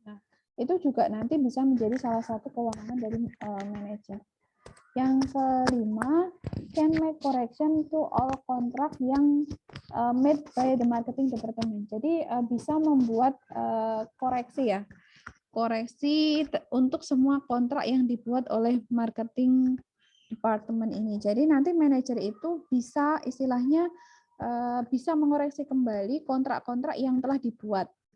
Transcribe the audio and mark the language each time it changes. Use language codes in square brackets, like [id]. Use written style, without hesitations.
[id] Nah, itu juga nanti bisa menjadi salah satu kewenangan dari manajer. Yang kelima, [en] can make correction to all contract [id] yang [en] made by the marketing department. [id] Jadi bisa membuat koreksi ya, koreksi untuk semua kontrak yang dibuat oleh marketing department ini. Jadi nanti manajer itu bisa istilahnya bisa mengoreksi kembali kontrak-kontrak yang telah dibuat.